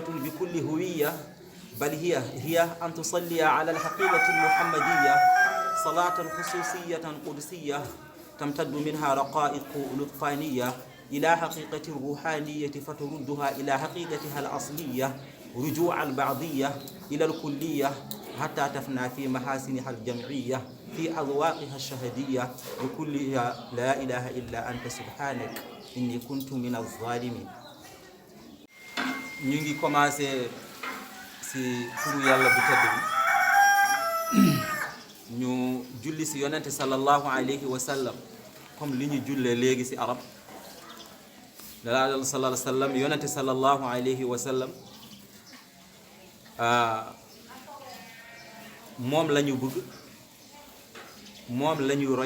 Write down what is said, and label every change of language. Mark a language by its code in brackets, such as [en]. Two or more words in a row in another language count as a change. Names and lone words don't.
[ar] بكل هوية بل هي أن تصلي على الحقيقة المحمدية صلاة خصوصية قدسية تمتد منها رقائق لطفانية إلى حقيقة الروحانية فتردها إلى حقيقتها الأصلية رجوع البعضية إلى الكلية حتى تفنى في محاسنها الجمعية في أذواقها الشهدية بكلها لا إله إلا أنت سبحانك إني كنت من الظالمين. [wo] ñu ngi commencé ci turu yàlla bu tedd bi ñu julli ci yonente [ar] صلى الله عليه وسلم [wo] comme li ñu jullee léegi ci arab [ar] صلى الله عليه وسلم [wo] yonente [ar] صلى الله عليه وسلم [wo] moom la ñu bëgg moom la ñu roy